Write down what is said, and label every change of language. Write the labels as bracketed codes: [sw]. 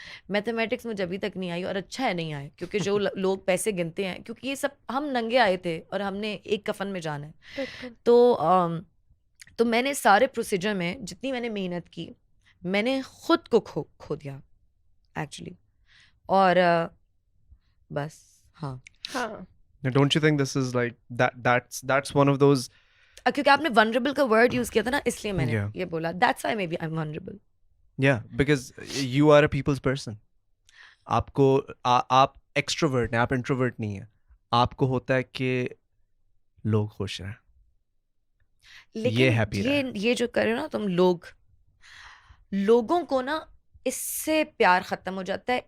[hi] Mathematics मुझे अभी तक नहीं आई और अच्छा है नहीं आए क्योंकि जो लोग पैसे गिनते हैं क्योंकि ये सब हम नंगे आए थे और हमने एक कफन में जाना है. तो मैंने सारे प्रोसीजर में जितनी मैंने मेहनत की मैंने खुद को खो दिया एक्चुअली. और बस हाँ. [en] Don't you think this is like that's one of those. [hi] क्योंकि आपने vulnerable का word यूज किया था ना इसलिए मैंने [en] Yeah. [hi] ये बोला. [en] That's why maybe I'm vulnerable. Yeah, because you are a people's person. [hi] आपको आप extrovert हैं, आप introvert नहीं हैं. आपको होता है कि लोग खुश रहें. लेकिन [en] happy [hi] ये जो कर रहे हो ना तुम लोगों को ना इससे प्यार खत्म हो जाता है.